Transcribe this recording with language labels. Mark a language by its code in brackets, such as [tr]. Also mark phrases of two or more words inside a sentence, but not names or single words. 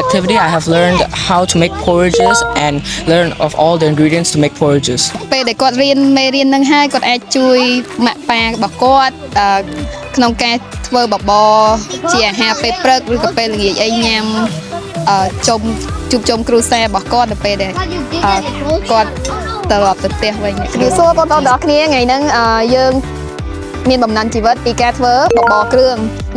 [en] activity, I have learned how to make porridges and learn of all the ingredients to make porridges. [km] ពេលដែលគាត់រៀនមេរៀននឹងហើយគាត់អាចជួយម៉ាក់ប៉ារបស់គាត់ក្នុងការធ្វើបបរជាអាហារពេលព្រឹកឬក៏ពេលល្ងាចអីញ៉ាំជួបជុំគ្រួសាររបស់គាត់ នៅពេលដែលគាត់ត្រឡប់ទៅផ្ទះវិញគឺសួរបងប្អូនទាំងអស់គ្នាថ្ងៃហ្នឹងយើងមានបំណិនជីវិតពីការធ្វើបបរគ្រឿងអ